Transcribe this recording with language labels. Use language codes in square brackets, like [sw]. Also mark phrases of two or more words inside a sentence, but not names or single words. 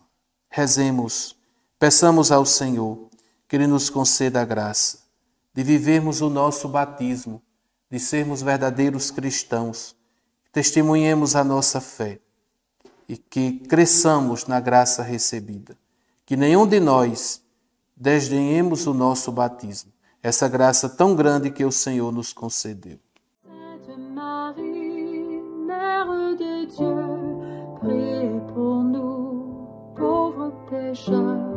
[pt] Rezemos, peçamos ao Senhor que Ele nos conceda a graça de vivermos o nosso batismo, de sermos verdadeiros cristãos, testemunhemos a nossa fé e que cresçamos na graça recebida. Que nenhum de nós desdenhemos o nosso batismo, essa graça tão grande que o Senhor nos concedeu. [fr] Sainte Marie, Mère de Dieu, priez pour nous, pauvres pécheurs,